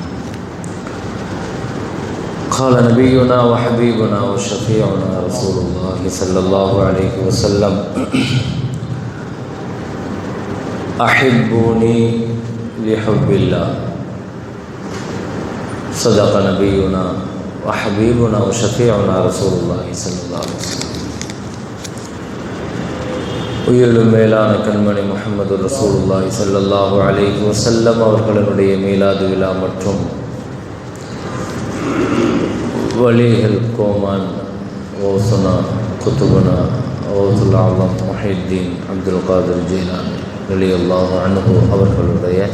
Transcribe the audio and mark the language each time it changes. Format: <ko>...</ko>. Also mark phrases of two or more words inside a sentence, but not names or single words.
<ar>قال نبينا وحبيبنا وشفيعنا رسول الله صلى الله عليه وسلم: أحبوني لحب الله. صدق نبينا وحبيبنا وشفيعنا رسول الله صلى الله عليه وسلم.</ar> <ta>உயிரிலும் மேலான கண்மணி முஹம்மது</ta> <ar>رسول الله صلى الله عليه وسلم</ar> <ta>அவர்களுடைய மீலாது விழா மற்றும் வலிகள் கோமான்</ta> <ar>غوثنا قطبنا غوث العالم</ar> <ta>முஹித்தீன் அப்துல் காதிர் ஜீலானி</ta> <ar>رضي الله عنه</ar> <ta>அவர்களுடைய</ta>